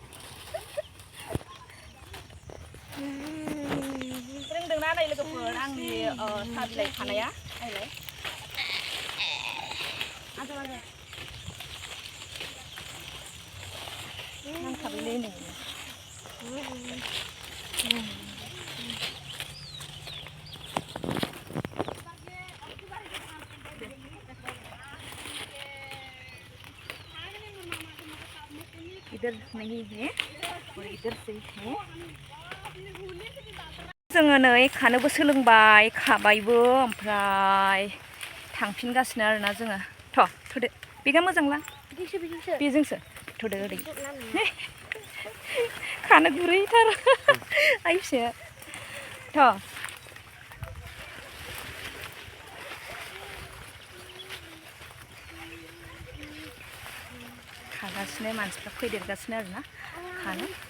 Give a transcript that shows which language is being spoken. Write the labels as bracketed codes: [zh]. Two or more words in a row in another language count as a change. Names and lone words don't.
[brx] रोंदोंना नै लोगोफोर आंनि साहा बिलाइ खानाया नायलाय नांखाबायलै नै [hi] इधर नहीं है और इधर से है [brx] जोङो नै खानोबो सोलोंबाय खाबायबो ओमफ्राय थांफिनगासिनो आरोना जोङो थ'दो बेगा मोजांला बेजोंसो थ'दो ओरै खानो गुरैथार आइ फिसाया खागासिनो मानसिफ्रा फैदेरगासिनो आरोना खानो